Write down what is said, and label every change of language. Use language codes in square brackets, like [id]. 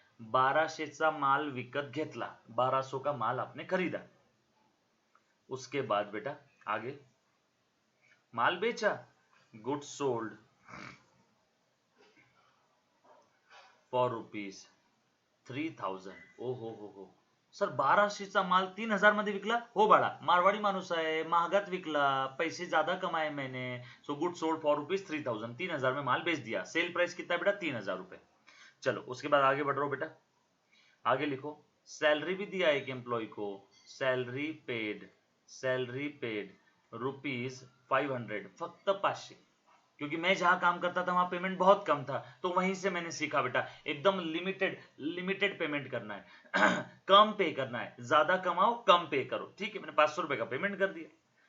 [mr] 1200चा माल विकत घेतला, [hi] 1200 का माल आपने खरीदा। उसके बाद बेटा आगे माल बेचा, [en] Goods sold for ₹3000। [mr] ओ हो सर, 1200चा माल 3000 मध्ये विकला? हो बाळा, मारवाडी माणूस आहे, महागात विकला, [hi] पैसे ज्यादा कमाए मैंने, [en] So good sold for ₹3000। [hi] 3000 में माल बेच दिया। सेल प्राइस कितना है बेटा? 3000 रुपए। चलो उसके बाद आगे बढ़ रहा हूं बेटा, आगे लिखो सैलरी भी दिया एक एम्प्लॉय को, [en] salary paid ₹500, [hi] फक्त 500, क्योंकि मैं जहां काम करता था वहां पेमेंट बहुत कम था, तो वहीं से मैंने सीखा बेटा एकदम लिमिटेड पेमेंट करना है कम पे करना है, ज्यादा कमाओ कम पे करो, ठीक है। मैंने 500 रुपए का पेमेंट कर दिया।